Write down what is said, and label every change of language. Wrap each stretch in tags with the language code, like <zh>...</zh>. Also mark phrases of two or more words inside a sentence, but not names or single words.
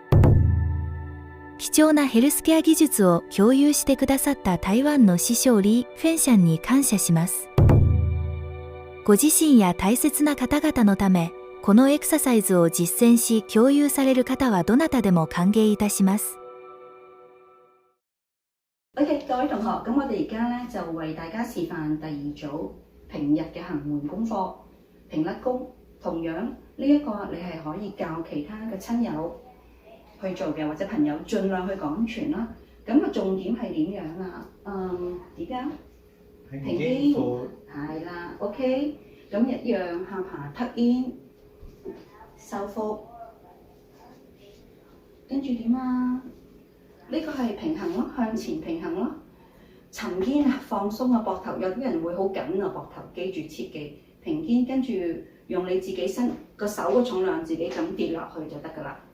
<ja>貴重なヘルスケア技術を共有してくださった台湾の師匠リー・フェンシャンに感謝します。ご自身や大切な方々のため、このエクササイズを実践し共有される方はどなたでも歓迎いたします。</ja> <yue>OK，各位同學，咁我哋而家咧就為大家示範第二組平日嘅行門功課，平甩功。同樣呢一個你係可以教其他嘅親友去做嘅，或者朋友盡量去講傳啦。咁個重點係點樣啊？點樣？平肩係啦 ，OK。咁一樣下巴</yue> <en>tuck in，</en> <yue>收腹，跟住點啊？呢個係平衡咯，向前平衡咯。沉肩啊，放鬆啊，膊頭有啲人會好緊啊，膊頭記住切記平肩，跟住用你自己身個手個重量自己咁跌落去就得㗎啦。</yue>